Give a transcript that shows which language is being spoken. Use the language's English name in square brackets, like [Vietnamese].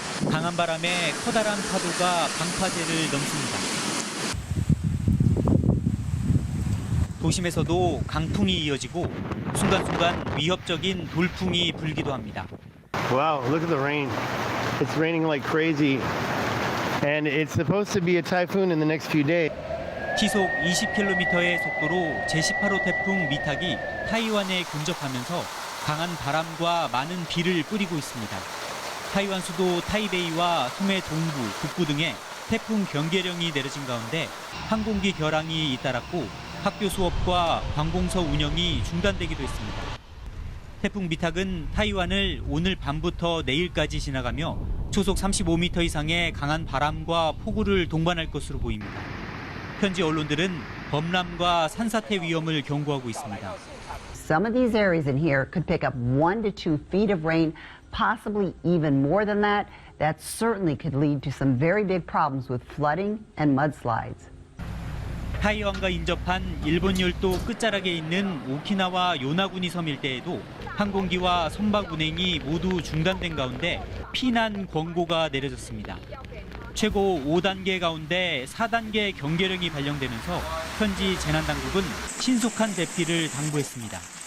[Korean] 강한 바람에 커다란 파도가 방파제를 넘습니다. 도심에서도 강풍이 이어지고 순간순간 위협적인 돌풍이 불기도 합니다. [English] Wow, look at the rain. It's raining like crazy. And it's supposed to be a typhoon in the next few days. [Korean] 시속 20km의 속도로 제18호 태풍 미탁이 타이완에 근접하면서 강한 바람과 많은 비를 뿌리고 있습니다. 타이완 수도 타이베이와 섬의 동부, 북부 등에 태풍 경계령이 내려진 가운데 항공기 결항이 잇따랐고 학교 수업과 관공서 운영이 중단되기도 했습니다. 태풍 미탁은 타이완을 오늘 밤부터 내일까지 지나가며 초속 35m 이상의 강한 바람과 폭우를 동반할 것으로 보입니다. 현지 언론들은 범람과 산사태 위험을 경고하고 있습니다. [English] Some of these areas in here could pick up 1 to 2 feet of rain, possibly even more than that. That certainly could lead to some very big problems with flooding and mudslides. [Korean] 타이완과 인접한 일본 열도 끝자락에 있는 오키나와 요나구니 섬 일대에도 항공기와 선박 운행이 모두 중단된 가운데 피난 권고가 내려졌습니다. 최고 5단계 가운데 4단계 경계령이 발령되면서 현지 재난당국은 신속한 대피를 당부했습니다.